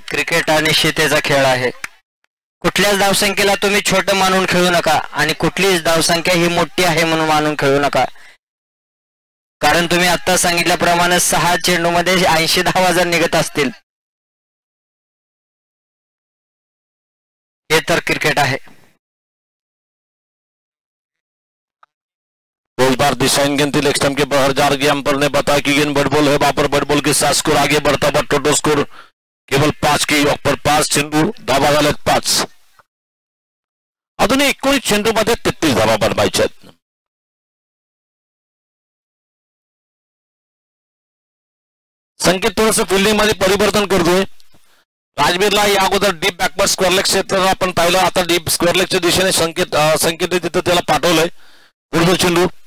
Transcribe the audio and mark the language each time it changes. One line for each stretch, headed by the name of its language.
Marathi: Cricket अनिश्चिततेचा खेळ आहे. कुठल्याच धावसंख्येला तुम्ही छोटं मानून खेळू नका आणि कुठलीच धावसंख्या ही मोठी आहे म्हणून मानून खेळू नका. कारण तुम्ही आता सांगितल्याप्रमाणे 6 चेंडूमध्ये 80 धावा जर निघत असतील, हे तर क्रिकेट आहे.
Hindi: इस बार दिशाहीन गेंद लेग स्टंप के बाहर जा रही. अंपायर ने बताया कि गेंद बड़ बॉल है. वहां पर बड़ बॉल के साथ स्कोर आगे बढ़ता हुआ टोटल स्कोर केवळ 5 की योग पर 5
Marathi: चेंडू धावा झाल्यात
Hindi: 5.
Marathi: अजूनही 19 चेंडू मध्ये 33 धावा बनवायच्या. संकेत थोडस फिल्डिंग मध्ये परिवर्तन करतोय. राजवीरला या अगोदर डीप बॅकवर्ड स्क्वेअर लेग क्षेत्र आपण पाहिलं. आता डीप स्क्वेअर लेगच्या दिशेने संकेत तिथं त्याला पाठवलंय. पुढचा चेंडू.